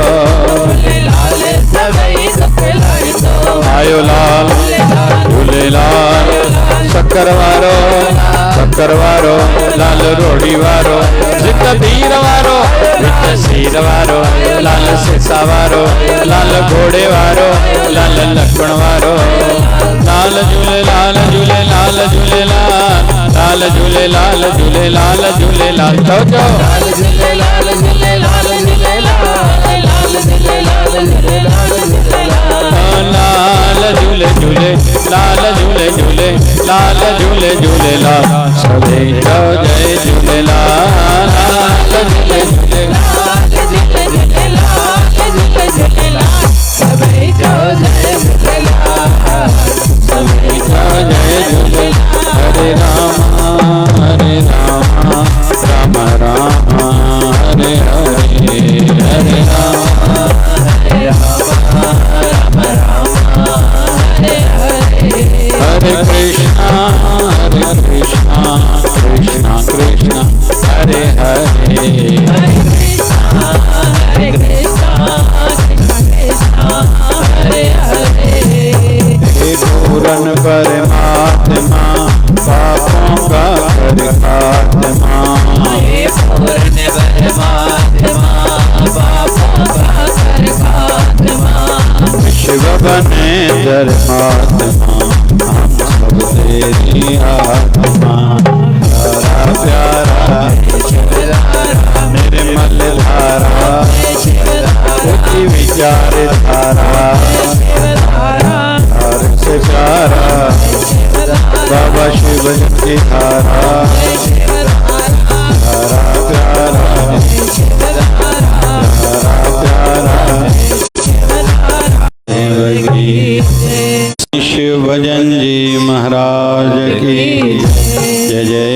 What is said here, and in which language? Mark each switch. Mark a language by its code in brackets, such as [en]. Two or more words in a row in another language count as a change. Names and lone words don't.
[sd] झूलेलाल सभई दुख लाईंदो। आयो लाल झूलेलाल शक्कर वारो, शक्कर वारो, लाल रोड़ी वारो, जित धीर वारो, विच सीर वारो, लाल सिसा वारो, लाल घोड़े वारो, लाल लक्ष्मण वारो। लाल झूलेलाल झूलेलाल झूलेलाल, लाल झूलेलाल झूलेलाल झूलेलाल, तो जो लाल झूलेलाल झूलेलाल झूलेलाल, लाल झूलेलाल झूलेलाल झूलेलाल। लाल झूले झूले, लाल झूले झूले, लाल झूले झूलेलाल, सभई जो जय झूलेलाल, लाल झूले झूले, लाल झूले झूलेलाल, झूले झूलेलाल, सभई जो जय झूलेलाल, सभई जो जय झूले। [sa] हरे राम राम राम हरे हरे, हरे राम हरे राम राम राम हरे हरे। हरे कृष्णा कृष्णा कृष्णा हरे हरे, हरे कृष्णा कृष्णा कृष्णा हरे हरे। [hi] हे पूरन परमात्मा पापों का कर खात्मा, हे पूर्ण परमात्मा पापों का कर खात्मा। शिव बने धर्मात्मा हम सब तेरी आत्मा। प्यारा प्यारा निर्मल धारा, उठी विचार धारा, धार से प्यारा बाबा शिव की धारा, धारा प्यारा, शिव भजन जी महाराज की जय।